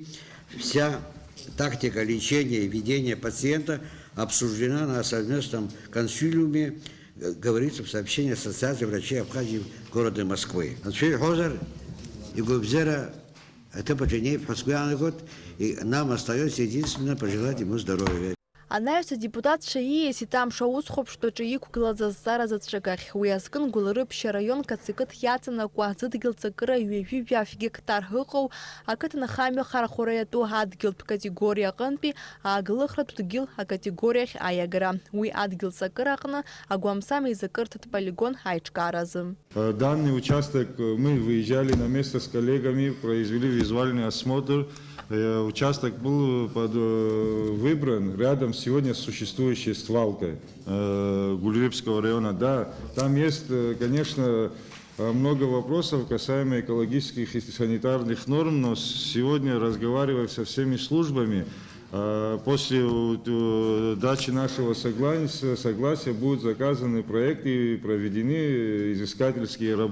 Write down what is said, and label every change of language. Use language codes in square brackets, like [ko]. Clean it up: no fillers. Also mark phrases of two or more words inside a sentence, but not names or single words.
[ru] Вся тактика лечения и ведения пациента обсуждена на совместном консилиуме, говорится в сообщении Ассоциации врачей Абхазии города Москвы. И нам остается единственно пожелать ему здоровья. [ab] Анаҩс адепутат шаиес итамша аусхәаԥштәаҿы иқәгылаз азҵаара заҵәыкахь, уи азкын Гәылрыԥшьа раионк ацикыҭ иаҵанакуа зыдгьыл ҵакыра ҩажәи-жәаф гектар ыҟоу ақыҭанхамҩа харахәара иатәу адгьылтә категориа аҟынтәи аагылыхратә дгьыл акатегориахь аиагара. Уи адгьыл ҵакыра аҟны агәамсам еизакырҭатә полигон аиҿкааразы. [ru] Данный участок мы выезжали на место с коллегами, произвели визуальный осмотр. Участок был выбран рядом сегодня с существующей свалкой Гулрипского района. Да, там есть, конечно, много вопросов касаемо экологических и санитарных норм, но сегодня, разговаривая со всеми службами, после дачи нашего согласия будут заказаны проекты и проведены изыскательские работы.